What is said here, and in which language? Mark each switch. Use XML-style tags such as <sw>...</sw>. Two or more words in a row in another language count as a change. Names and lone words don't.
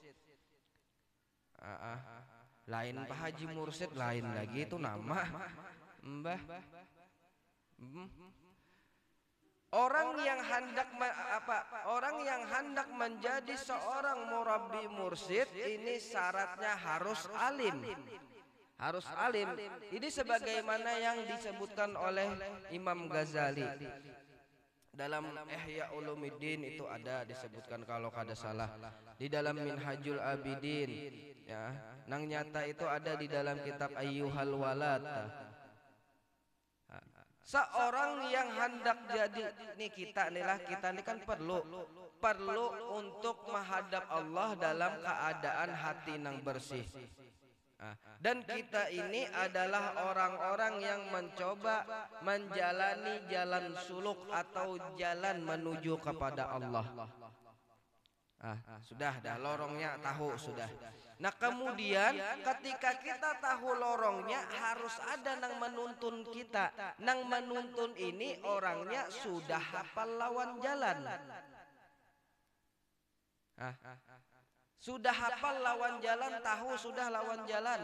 <id>Lain Pak Haji mursid, lain lagi itu nama mbah. Orang yang hendak menjadi seorang murabbi mursid ini syaratnya harus alim. Harus alim. Ini sebagaimana yang disebutkan oleh Imam Ghazali dalam Ihya Ulumuddin, itu ada disebutkan kalau kada salah di dalam Minhajul Abidin, ya.</id> <bjn>Nang nyata itu ada di dalam kitab Ayyuhal Walad.</bjn> <id>Seorang yang hendak jadi kita ini kan perlu untuk menghadap Allah dalam keadaan hati nang bersih. Dan kita ini adalah orang-orang yang mencoba menjalani jalan suluk atau jalan menuju kepada Allah.</id> <bjn>Sudah dah lorongnya tahu sudah.</bjn> <id>Nah kemudian ketika kita tahu lorongnya, harus ada nang menuntun kita.</id> <bjn>Nang menuntun ini orangnya sudah hafal lawan jalan. Sudah hafal lawan jalan, tahu sudah lawan jalan.</bjn>